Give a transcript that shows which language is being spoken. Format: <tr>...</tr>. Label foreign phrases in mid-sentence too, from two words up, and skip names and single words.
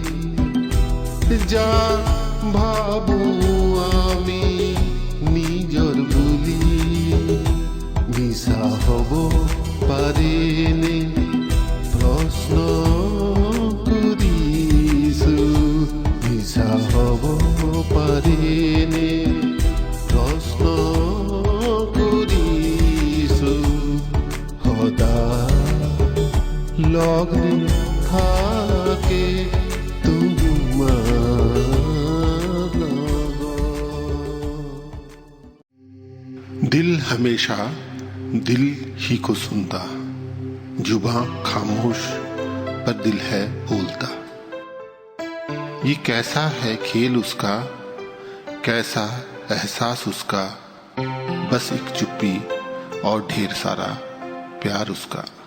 <as>যাক ভাবো আমি নিজর বুলি, মিছা হব পাৰেনে প্ৰশ্ন কৰিছো, মিছা হব পাৰেনে প্ৰশ্ন কৰিছো। সদায় লগ্নে থাকে তোমাৰ লগত।</as> <hi>दिल हमेशा दिल ही को सुनता, जुबां खामोश पर दिल है बोलता। ये कैसा है खेल उसका, कैसा एहसास उसका, बस एक चुप्पी और ढेर सारा प्यार उसका।</hi>